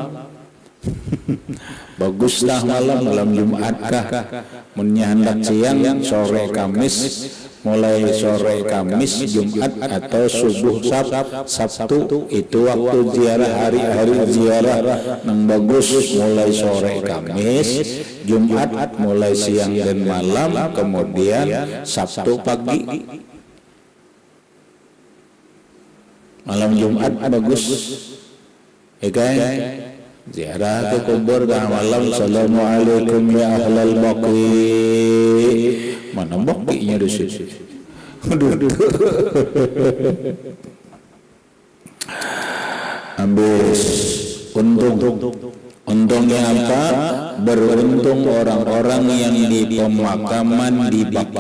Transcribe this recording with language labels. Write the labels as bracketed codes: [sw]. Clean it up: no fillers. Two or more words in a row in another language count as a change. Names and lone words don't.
[bjn] Bagus tengah malam Jumat kah, munnya hendak siang, sore Kamis, mulai sore Kamis, Jumat atau subuh Sabtu itu waktu ziarah, hari-hari ziarah yang bagus, mulai sore Kamis, Jumat mulai siang dan malam, kemudian Sabtu pagi. [id] Malam Jumat bagus, ya kan? Ziarah ke kubur tengah malam. [ar] Assalamualaikum ya ahlal Baqi. [id] Mana Baqinya di situ? Habis untungnya apa? Beruntung orang-orang yang di pemakaman di Baqi.